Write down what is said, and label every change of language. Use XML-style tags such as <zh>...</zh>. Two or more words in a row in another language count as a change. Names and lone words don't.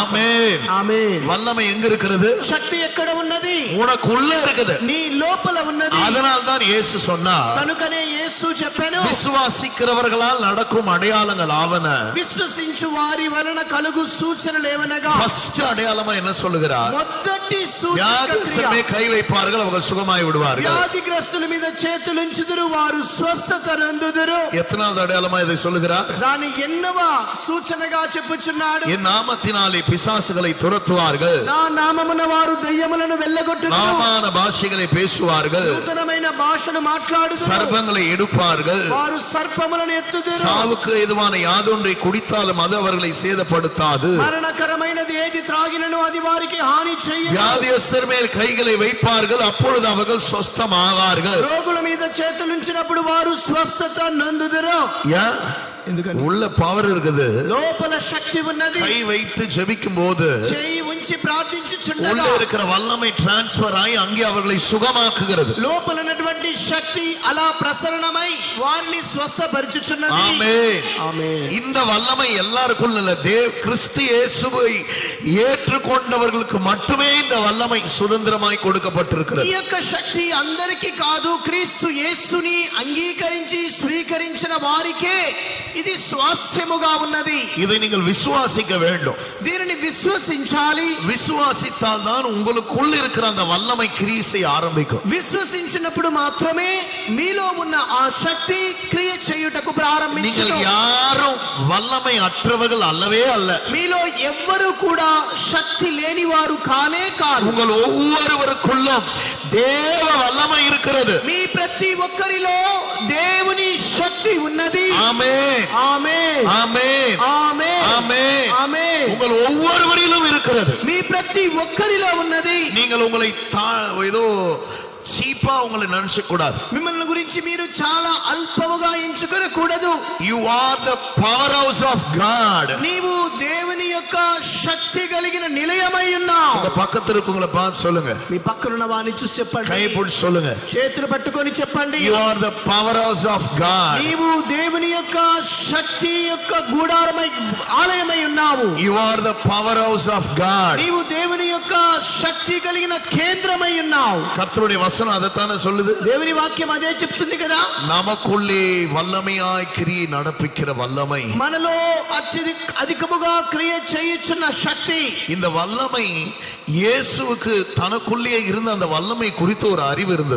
<ta>ஆமென்.</ta> <te>ఆమేన్.</te> <ta>வல்லமை எங்க இருக்கிறது?</ta> <te>శక్తి ఎక్కడ ఉన్నది?</te> <ta>உனக்குள்ள இருக்குது.</ta> <te>నీ లోపల ఉన్నది.</te> <ta>அதனால் தான் இயேசு சொன்னார்,</ta> <te>కనుకనే యేసు చెప్పాను,</te> <ta>விசுவாசிக்கிறவர்களால் நடக்கும் அடையாளங்கள் ஆவன.</ta> <te>విశ్వసించు వారి వలన కలుగు సూచనలు ఏమనగా,</te> <ta>ஃபர்ஸ்ட் அடையாளமா என்ன சொல்லுகிறார்?</ta> <te>మొదటి సూచన</te> <ta>வியாதிஸ்தமே கை வைப்பார்கள், அவங்க சுகமாய் விடுவார்கள்.</ta> <te>వ్యాధిగ్రస్తుల మీద చేతులుంచుదురు, వారు స్వస్థత నందుదురు.</te> <ta>எத்தனாவது அடையாளமா இதை சொல்லுகிறார்?</ta> <te>దాని ఎన్నవ సూచనగా చెప్పుచున్నాడు,</te> <ta>என் நாமத்தினாலே பிசாசுகளை துரத்துவார்கள்,</ta> <te>నా నామమున వారు దయ్యములను వెళ్ళగొట్టుదురు,</te> <ta>நாமான பாஷைகளை பேசுவார்கள்,</ta> <te>నూతనమైన భాషను మాట్లాడుదురు,</te> <ta>சர்ப்பங்களை எடுப்பார்கள்,</ta> <te>వారు సర్పములను ఎత్తుదురు,</te> <ta>சாவுக்கு ஏதுவான யாதொன்றை குடித்தாலும் அது அவர்களை சேதப்படுத்தாது,</ta> <te>మరణకరమైనది ఏది త్రాగినను అది వారికి హాని చేయదు,</te> <ta>வியாதியஸ்தர் மேல் கைகளை வைப்பார்கள், அப்பொழுது அவர்கள் சொஸ்தமாவார்கள்.</ta> <te>రోగుల మీద చేతులుంచినప్పుడు వారు స్వస్థత నందుదురు.</te> <ta>ஏன்?</ta> <te>ఎందుకని?</te> <ta>உள்ள பவர் இருக்குது.</ta> <te>లోపల శక్తి ఉన్నది.</te> <ta>கை வைத்து ஜெபிக்கும் போது</ta> <te>చేయి ఉంచి</te> <ta>உள்ள</ta> <te>ప్రార్థించుచుండగా</te> <ta>இருக்கிற வல்லமை டிரான்ஸ்பர் ஆகி அங்கே அவர்களை சுகமாக்குகிறது.</ta> <te>లోపల ఉన్నటువంటి శక్తి అలా ప్రసరణమై వారిని స్వస్థపరచుచున్నది.</te> <ta>ஆமென்.</ta> <te>ఆమేన్.</te> <ta>இந்த வல்லமை எல்லாருக்கும் இல்ல, கிறிஸ்து இயேசுவை ஏற்றுக்கொண்டவர்களுக்கு மட்டுமே இந்த வல்லமை சுதந்திரமாய்</ta> <te>ఈ</te> <ta>கொடுக்கப்பட்டிருக்கிறது.</ta> <te>యొక్క శక్తి అందరికీ కాదు, క్రీస్తు యేసుని అంగీకరించి స్వీకరించిన వారికే ఇది స్వాస్థ్యముగా ఉన్నది.</te> <ta>இதை நீங்கள் விசுவாசிக்க வேண்டும்.</ta> <te>దీనిని విశ్వసించాలి.</te> <ta>விசுவாசித்தால் தான் உங்களுக்குள் இருக்கிற அந்த வல்லமை கிரியை செய்ய ஆரம்பிக்கும்.</ta> <te>విశ్వసించినప్పుడు మాత్రమే మీలో ఉన్న ఆ శక్తి క్రియ చేయుటకు</te> <ta>நீங்கள்</ta> <te>ప్రారంభించును.</te> <ta>யாரும் வல்லமை அற்றவர்கள் அல்லவே அல்ல.</ta> <te>మీలో ఎవ్వరు కూడా శక్తి లేని వారు కానే కాదు.</te> <ta>உங்கள் ஒவ்வொருவருக்குள்ளும் தேவ வல்லமை இருக்கிறது.</ta> <te>మీ ప్రతి ఒక్కరిలో దేవుని శక్తి ఉన్నది.</te> <ta>ஆமென்.</ta> <te>ఆమేన్.</te> <ta>ஆமென்.</ta> <te>ఆమేన్.</te> <ta>ஆமென்.</ta> <te>ఆమేన్.</te> <ta>உங்கள் ஒவ்வொருவரிலும் இருக்கிறது.</ta> <te>మీ ప్రతి ఒక్కరిలో ఉన్నది.</te> <ta>நீங்கள் உங்களை ஏதோ சீப்பா உங்களை நினைச்ச கூடாது.</ta> <te>మిమ్మల్ని గురించి మీరు చాలా అల్పముగా ఎంచుకోకూడదు.</te> <en>You are the power house of God.</en> <te>నీవు దేవుని యొక్క శక్తి కలిగిన నిలయమై ఉన్నావు.</te> <ta>உங்க பக்கத்துல இருக்கவங்களை பார்த்து சொல்லுங்க,</ta> <te>మీ పక్కనున్న వారిని చూసి చెప్పండి,</te> <ta>கை பிடிச்சு சொல்லுங்க,</ta> <te>చేతులు పట్టుకొని చెప్పండి,</te> <en>you are the power house of God.</en> <te>నీవు దేవుని యొక్క శక్తి యొక్క గూడారమై ఆలయమై ఉన్నావు.</te> <en>You are the power house of God.</en> <te>నీవు దేవుని యొక్క శక్తి కలిగిన కేంద్రమై ఉన్నావు.</te> <ta>கர்த்தருடைய வசனம் அதைத்தானே சொல்லுது.</ta> <te>దేవుని వాక్యం అదే చెప్తుంది కదా.</te> <ta>நமக்குள்ளே வல்லமையாய் கிரியை நடப்பிக்கிற வல்லமை,</ta> <te>మనలో అధికముగా క్రియ చేయుచున్న శక్తి.</te> <ta>இந்த வல்லமை இயேசுவுக்கு தனக்குள்ளே இருந்த அந்த வல்லமை குறித்து ஒரு அறிவு இருந்தது.</ta>